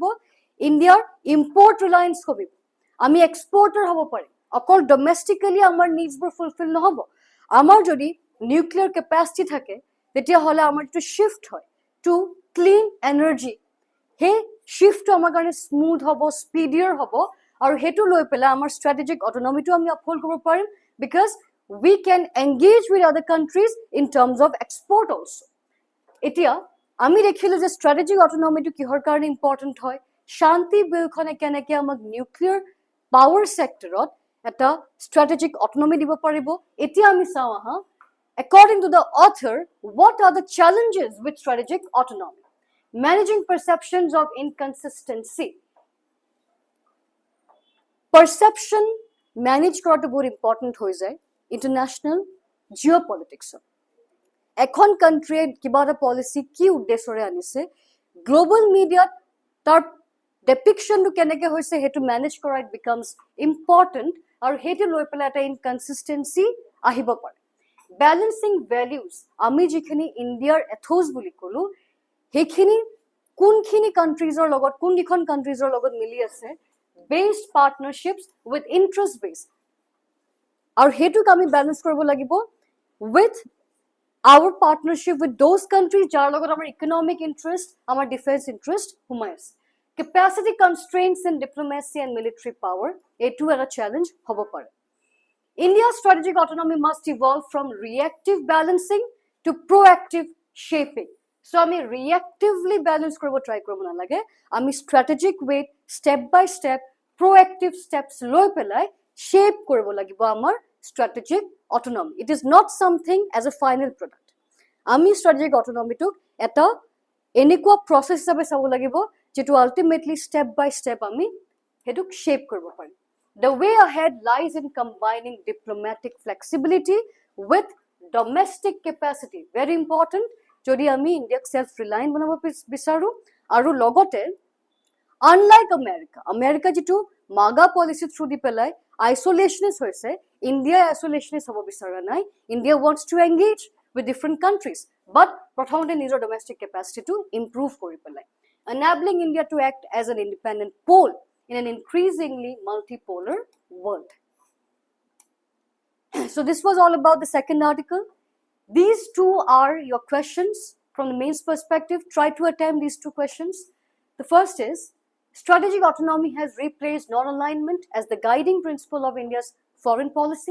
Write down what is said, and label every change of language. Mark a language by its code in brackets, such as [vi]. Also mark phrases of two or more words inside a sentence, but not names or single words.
[as] ইণ্ডিয়াৰ [en] import reliance [as] কমিব, আমি exporter হ'ব পাৰিম, অকল domestically আমাৰ [en] needsবোৰ fulfill [as] নহব. আমাৰ যদি [en] nuclear capacity [as] থাকে, তেতিয়া হলে আমাৰ [en] to shift [as] হয় [en] to clean energy. [as] হে shift আমাৰ কাৰণে smooth হ'ব, speedier হ'ব, আৰু হেতু লৈ পেলাই আমাৰ [en] strategic autonomy [as] টো আমি uphold কৰিব পাৰিম, [en] because we can engage with other countries in terms of export also. [as] এতিয়া আমি দেখিলো যে [en] strategic autonomy [as] টো কিহৰ কাৰণে important হয়? শান্তি বিলখনে কেনেকে আমাক [en] nuclear power sectorত [as] এটা [en] strategic autonomy [as] দিব পাৰিব. এতিয়া আমি চাওঁ আহা, [en] according to the author, what are the challenges with strategic autonomy? Managing perceptions of inconsistency. Perception manage [as] কৰাটো বহুত [en] important [as] হৈ যায় [en] international geopolitics. [as] এখন country কিবা এটা policy কি উদ্দেশ্যৰে আনিছে, [en] global media [as] তাৰ depiction টো কেনেকে হৈছে হেতু [en] manage কৰা it becomes important, [as] আৰু হেতু লৈ পেলাই এটা inconsistency আহিব পাৰে. [en] Balancing values, [as] আমি যিখিনি ইণ্ডিয়াৰ ethos বুলি কলো, হেখিনি কোনখিনি countries ৰ লগত, কোনখন countries ৰ লগত মিলি আছে, [en] based partnerships with interest based, [as] আৰু হেতুক আমি balance কৰিব লাগিব [en] with our partnership with those countries [as] যাৰ লগত আমাৰ [en] economic interest, [as] আমাৰ [en] defense interest [as] সোমাই আছে. [en] Capacity constraints in diplomacy and military power, [as] এইটো এটা challenge হ'ব পাৰে. [en] India's strategic autonomy must evolve from reactive balancing to proactive shaping. So আমি reactively balance [as] কৰিব try কৰিব নালাগে, আমি [en] strategic way, step by step, proactive steps [as] লৈ পেলাই [en] shape [as] কৰিব লাগিব আমাৰ [en] strategic autonomy. It is not something as a final product. [as] আমি [en] strategic autonomy [as] টোক এটা এনেকুৱা process হিচাপে চাব লাগিব যেটো [en] ultimately step by step [as] আমি হেতুক shape কৰিব পাৰিম. [en] The way ahead lies in combining diplomatic flexibility with domestic capacity. Very important. [as] যদি আমি ইণ্ডিয়াক self-reliant বনাব বিচাৰো, আৰু লগতে unlike America যেটো [en] MAGA policy through [as] দি পেলাই isolationist হৈছে, India isolationist হ'ব বিচৰা নাই. [en] India wants to engage with different countries, but [as] প্ৰথমতে নিজৰ [en] domestic capacity to improve [as] কৰি পেলাই, [en] enabling India to act as an independent pole in an increasingly multipolar world. So this was all about the second article. These two are your questions from the mains perspective. Try to attempt these two questions. The first is, strategic autonomy has replaced non-alignment as the guiding principle of India's foreign policy.